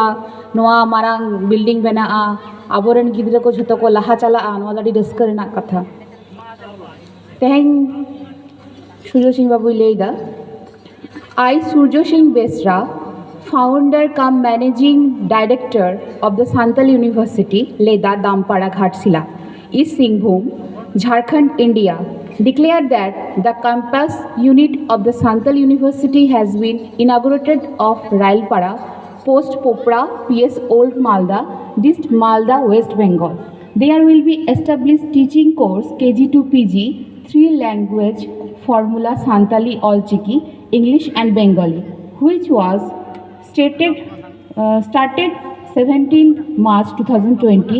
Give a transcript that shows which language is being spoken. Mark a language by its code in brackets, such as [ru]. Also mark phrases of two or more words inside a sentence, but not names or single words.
[sat] नोआ मारांग बिल्डिंग बनाआ आबोरेन गिद्रा को झोतो को लाहा चलाआ नोआ लाडी रस्का रेनाक कथा तेहेन सूर्य सिंह बाबू लेदा आई सूर्य सिंह बेसरा [en] founder cum managing director of the Santal University Leda Dampara Ghatsila East Singhbhum Jharkhand India declared that the campus unit of the Santal University has been inaugurated of Railpara post Popra PS Old Malda Dist Malda West Bengal. There will be established teaching course KG to PG 3 language formula Santali Olchiki English and Bengali which was started 17th March 2020.